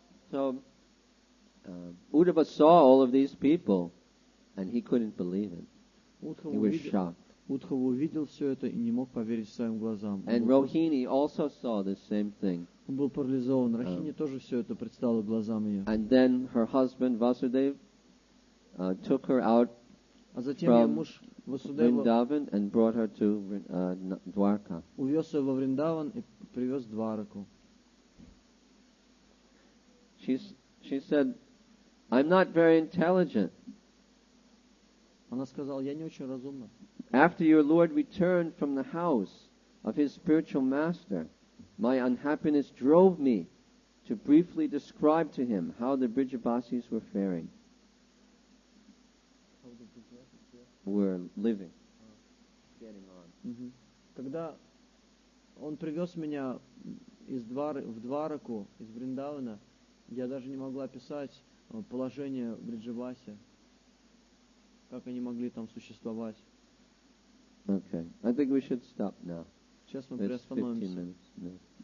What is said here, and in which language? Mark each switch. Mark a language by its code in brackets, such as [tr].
[en] So, Uddhava saw all of these people, and he couldn't believe it. He was shocked. [ru] Удхава увидел все это и не мог поверить своим глазам. [en] And Rohini also saw the same thing. [ru] Он был парализован. Рахини тоже все это предстало глазам ее. [en] And then her husband Vasudev took her out from Vrindavan and brought her to Dwarka. [ru] Увез ее во Вриндаван и привез в Двараку. [en] She said, I'm not very intelligent. [ru] Она сказала, я не очень разумна. [en] After your Lord returned from the house of his spiritual master, my unhappiness drove me to briefly describe to him how the Brijabasis were faring. Were living. Getting on. [ru] Когда он привез меня в Двараку, из Вриндавана, я даже не могла описать положение в Бриджавасе, как они могли там существовать. [en] Okay, I think we should stop now. [ru] Сейчас мы приостановимся.